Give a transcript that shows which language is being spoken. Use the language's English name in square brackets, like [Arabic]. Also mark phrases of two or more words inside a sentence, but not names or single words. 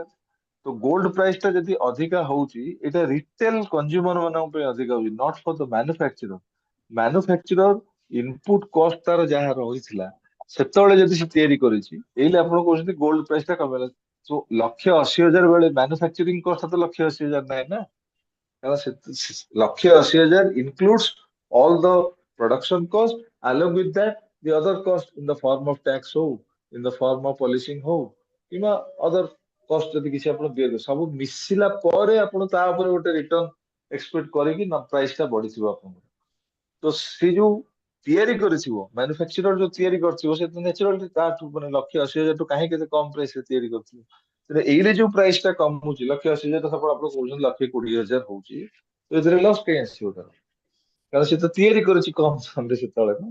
[Odia] ତ [English] gold price [Odia] ଟା ଯଦି ଅଧିକା ହଉଛି ଏଇଟା [English] retail consumer [Odia] ମାନଙ୍କ ପାଇଁ ଅଧିକା ହଉଛି, [English] not for the manufacturer. manufacturer input cost [Odia] ତାର ଯାହା ରହିଥିଲା ସେତେବେଳେ ଯଦି ସେ ତିଆରି କରିଛି, ଏଇଲେ ଆପଣ କହୁଛନ୍ତି [English] gold price [Odia] ଟା କମିଲା। ତ 1,80,000 ବେଳେ [English] manufacturing cost [Odia] ତ 1,80,000 ନାହିଁ ନା, କାରଣ 1,80,000 [English] includes all the production cost, along with that the other cost in the form of tax [Odia] ହଉ, [English] in the form of policing [Odia] ହଉ କିମ୍ବା [English] other cost [Odia] ଯଦି କିଛି ଆପଣ ଦିଅନ୍ତି, ସବୁ ମିଶିଲା ପରେ ଆପଣ ତା ଉପରେ ଗୋଟେ [English] return expect [Odia] କରିକି ପ୍ରାଇସ୍ ଟା ବଢିଥିବ ଆପଣଙ୍କର। ତ ସେ ଯୋଉ ତିଆରି କରିଥିବ ମ୍ୟାନୁଫ୍ୟାକ୍ଚରର ଯୋଉ ତିଆରି କରିଥିବ ସେ ତ ନ୍ୟାଚୁରାଲି ତାଠୁ ମାନେ 1,80,000 ଟୁ କାହିଁକି ଏତେ କମ ପ୍ରାଇସ୍ ରେ ତିଆରି କରିଥିବ। ତେଣୁ ଏଇରେ ଯୋଉ ପ୍ରାଇସ୍ ଟା କମୁଛି 1,80,000 ଟା ଆପଣ କହୁଛନ୍ତି 1,20,000 ହଉଛି, ତ ଏଥିରେ ଲସ୍ କାହିଁ ଆସିବ ତାର, କାରଣ ସେ ତ ତିଆରି କରିଛି କମ ଦାମରେ ସେତେବେଳେ ନା।